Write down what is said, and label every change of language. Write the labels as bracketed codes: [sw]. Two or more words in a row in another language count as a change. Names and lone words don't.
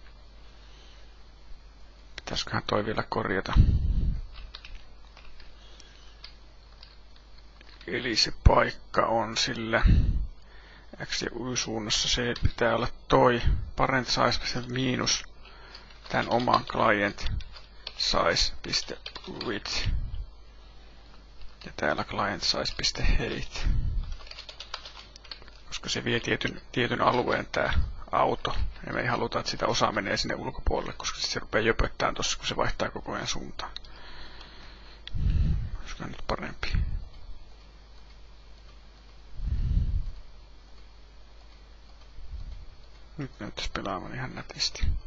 [fi] Pitäisiköhän toi vielä korjata? Eli se paikka on sillä X- ja Y-suunnassa. Se pitää olla toi [en] parent size [fi] miinus tämän oman [en] client size.width. [fi] Ja täällä [en] client size.height. [fi] koska se vie tietyn alueen tämä auto. Ja me ei haluta, että sitä osa menee sinne ulkopuolelle, koska se rupeaa jöpöttämään tuossa, kun se vaihtaa koko ajan suuntaan. Olisiko nyt parempi? Nyt näyttäisi pelaavan ihan nätisti.